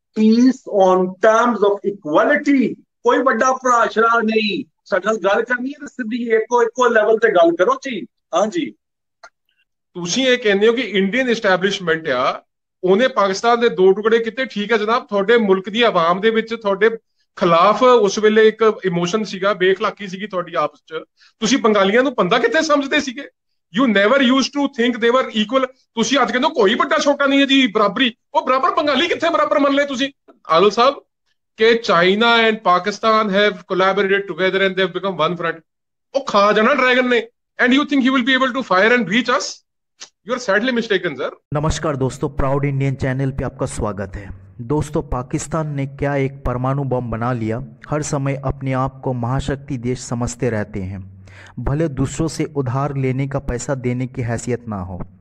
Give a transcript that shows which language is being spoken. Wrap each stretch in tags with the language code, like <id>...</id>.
<en>Peace on terms of equality.</en> <pa>कोई बड़ा भरा नहीं, साडे गल करनी है तो सीधी एको लेवल ते गल करो जी।</pa> <hi>हाँ जी।</hi> <pa>ਤੁਸੀਂ ਇਹ ਕਹਿੰਦੇ ਹੋ ਕਿ ਇੰਡੀਅਨ ਇਸਟੈਬਲਿਸ਼ਮੈਂਟ ਆ ਉਹਨੇ ਪਾਕਿਸਤਾਨ ਦੇ ਦੋ ਟੁਕੜੇ ਕੀਤੇ, ਠੀਕ ਹੈ ਜਨਾਬ, ਤੁਹਾਡੇ ਮੁਲਕ ਦੀ ਆਵਾਮ ਦੇ ਵਿੱਚ ਤੁਹਾਡੇ ਖਿਲਾਫ ਉਸ ਵੇਲੇ ਇੱਕ ਇਮੋਸ਼ਨ ਸੀਗਾ, ਬੇਖਲਾਕੀ ਸੀਗੀ ਤੁਹਾਡੀ ਆਪਸ ਚ। ਤੁਸੀਂ ਬੰਗਾਲੀਆਂ ਨੂੰ ਬੰਦਾ ਕਿੱਥੇ ਸਮਝਦੇ ਸੀਗੇ?</pa> <en>You never use to think they were equal.</en> <pa>ਤੁਸੀਂ ਅੱਜ ਕਹਿੰਦੇ ਕੋਈ ਵੱਡਾ ਛੋਟਾ ਨਹੀਂ ਹੈ ਜੀ, ਬਰਾਬਰੀ। ਉਹ ਬਰਾਬਰ ਬੰਗਾਲੀ ਕਿੱਥੇ ਬਰਾਬਰ ਮੰਨ ਲਏ ਤੁਸੀਂ?</pa> <en>ਆਦਲ ਸਾਹਿਬ ਕਿ China and Pakistan have collaborated together and they have become one front.</en> <pa>ਉਹ ਖਾ ਜਾਣਾ ਡਰੈਗਨ ਨੇ,</pa> <en>And you think he will be able to fire and reach us? You are sadly mistaken sir.</en> <hi>नमस्कार दोस्तों, प्राउड इंडियन चैनल पे आपका स्वागत है। दोस्तों, पाकिस्तान ने क्या एक परमाणु बम बना लिया। हर समय अपने आप को महाशक्ति देश समझते रहते हैं, भले दूसरों से उधार लेने का पैसा देने की हैसियत ना हो।</hi>